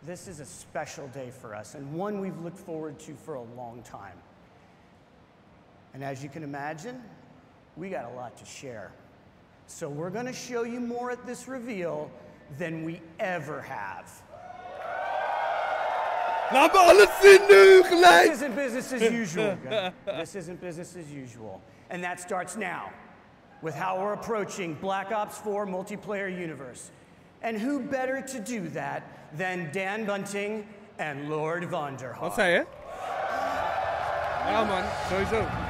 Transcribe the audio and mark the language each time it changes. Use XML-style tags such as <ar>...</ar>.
<en>This is a special day for us, and one we've looked forward to for a long time. And as you can imagine, we got a lot to share. So we're going to show you more at this reveal than we ever have.</en> <nl>Laat me alles zien nu, gelijk!</nl> <en>This isn't business as usual. This isn't business as usual. And that starts now with how we're approaching Black Ops 4 multiplayer universe. And who better to do that than Dan Bunting and Lord Vonderhaar.</en> <nl>Wat zei je? Ja, man. Sowieso.</nl>